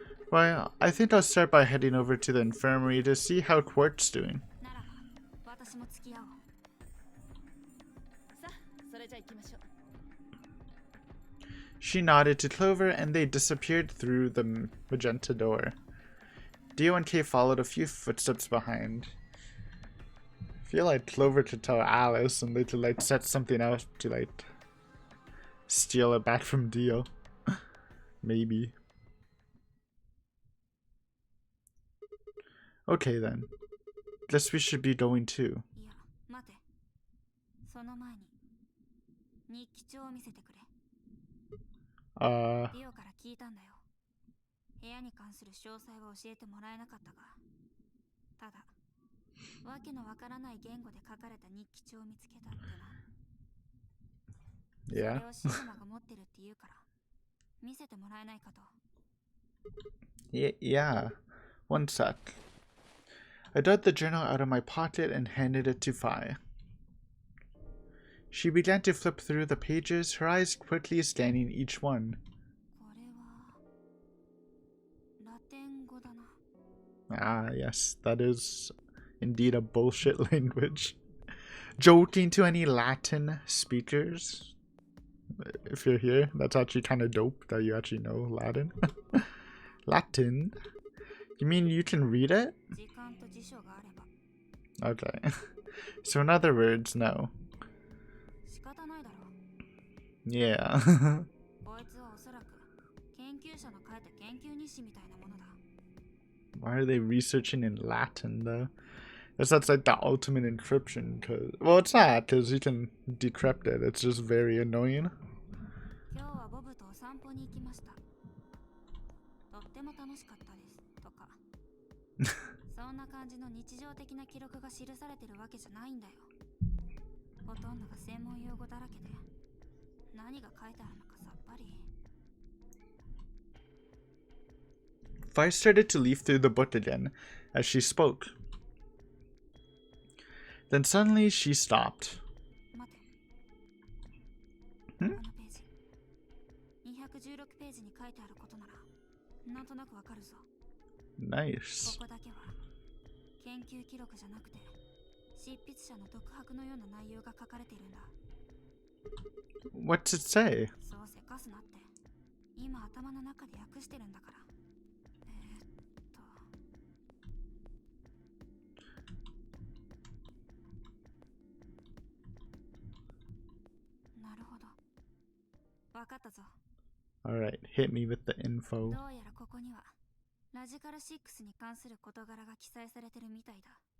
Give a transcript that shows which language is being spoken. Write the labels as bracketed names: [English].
[English] Well, I think I'll start by heading over to the infirmary to see how Quark's doing. [Japanese] ならば私も付き合おう。さあ、それじゃ行きましょう。 [English] She nodded to Clover and they disappeared through the magenta door. Dio and Kay followed a few footsteps behind. I feel like Clover could tell Alice and they could set something out to steal it back from Dio. Maybe. Okay then. Guess we should be going too. [Japanese] いや、待て。その前に日記帳を見せてくれ。ディオから聞いたんだよ。部屋に関する詳細は教えてもらえなかったが、ただわけのわからない言語で書かれた日記帳を見つけたってな。それをシグマが持ってるって言うから見せてもらえないかと。 [English] Yeah. One sec. I dug the journal out of my pocket and handed it to Phi. She began to flip through the pages, her eyes quickly scanning each one. [Japanese] これはラテン語だな。 [English] Ah, yes, that is indeed a bullshit language. Joking to any Latin speakers. If you're here, that's actually kind of dope that you actually know Latin. Latin? You mean you can read it? [Japanese] 時間と辞書があれば [English] Okay. So in other words, no. [Japanese] 仕方ないだろう。 [English] Yeah. [Japanese] こいつはおそらく研究者の書いた研究日誌みたいなものだ。 [English] Why are they researching in Latin though? Guess that's like the ultimate encryption, cause well, it's not, cause you can decrypt it. It's just very annoying. [Japanese] 今日はボブとお散歩に行きました。とっても楽しかったです。とか。そんな感じの日常的な記録が記されてるわけじゃないんだよ。ほとんどが専門用語だらけで、何が書いてあるのかさっぱり。 [English] Vi started to leaf through the book again as she spoke. Then suddenly she stopped. [Japanese] 待て。ん？このページ。 216ページに書いてあることなら、なんとなくわかるぞ。 [English] Nice. [Japanese] ここだけは研究記録じゃなくて執筆者の独白のような内容が書かれているんだ。 [English] What's it say? [Japanese] そうせかすなって。今頭の中で訳してるんだから。なるほど。わかったぞ。 [English] Alright, hit me with the info. [Japanese] どうやらここにはラジカル6に関する事柄が記載されてるみたいだ。